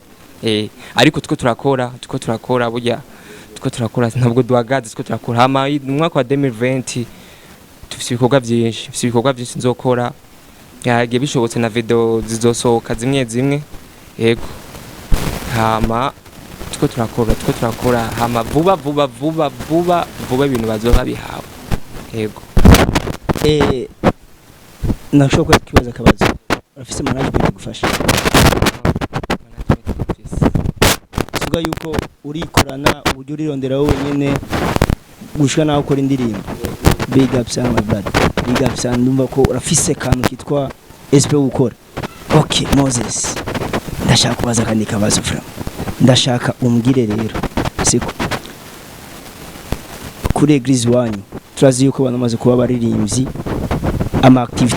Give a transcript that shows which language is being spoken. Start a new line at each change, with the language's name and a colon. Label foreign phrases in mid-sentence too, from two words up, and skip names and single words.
Rundi: ariko twe turakora burya twe turakora ntabwo duhagaze twe turakora hama mu mwaka wa 2020 tufite ibikorwa byinshi nzokora yagiye bishobotse na video zizosohoka zimwe yego hama twe turakora hama vuba ibintu bazoba bihawe yego. Nashobora kwibaza akabazo afise management gufasha suga yuko urikorana uburyo urirondera wowe nyene gushika naho ukora indirimbo
English: big up
Rundi: sana
English: my brother big up
Rundi: sana ndumva ko urafise kantu kitwa SP gukora. Okay Moses ndashaka kubaza kandi kabazo fra ndashaka umbwire rero siko kuri eglise wanyu turazi yuko banamaze kuba baririmbyi ama activity